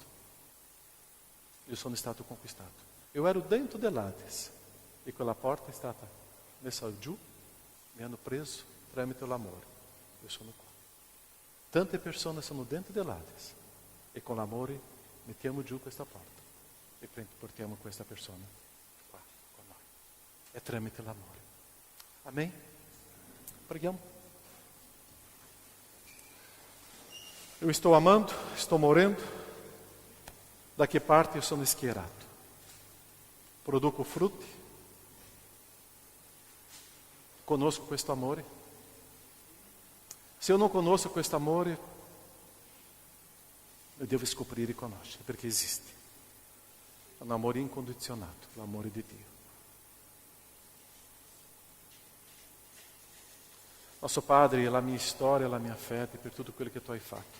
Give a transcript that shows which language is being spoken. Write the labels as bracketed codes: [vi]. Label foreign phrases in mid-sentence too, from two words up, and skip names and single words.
[it] Io sono stato conquistato. Io ero dentro dell'Hades e quella porta è stata messa giù, mi hanno preso tramite l'amore. Io sono qua. Tante persone sono dentro dell'Hades e con l'amore mettiamo giù questa porta e portiamo questa persona qua con noi. È tramite l'amore. Amém? Preghiamo. [pt] Eu estou amando, estou morendo. [it] Da que parte eu sono schierato? Produco frutti? Conosco questo amore? [pt] Se eu não [it] conosco questo amore, eu devo scoprire e conoscere, perché esiste. È un amore incondizionato, l'amore di Dio. [pt] Nosso Padre, [it] la mia storia, la mia fede per tutto quello che tu hai fatto.